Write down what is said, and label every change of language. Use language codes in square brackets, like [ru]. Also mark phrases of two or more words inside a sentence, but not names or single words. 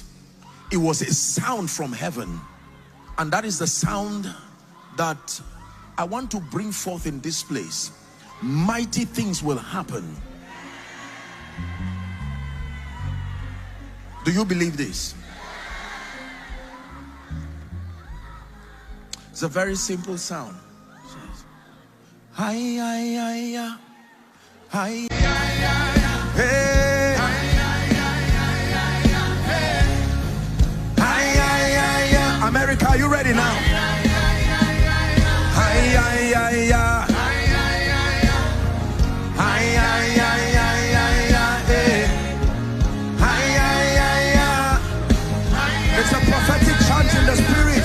[en] It was a sound from heaven, and that is the sound that I want to bring forth in this place. Mighty things will happen. Do you believe this? It's a very simple sound. Hi, hi, hi, hi, hi, hey. Hi, America, are you ready now? Hi, hi, hi, hi. It's a prophetic chant in the spirit.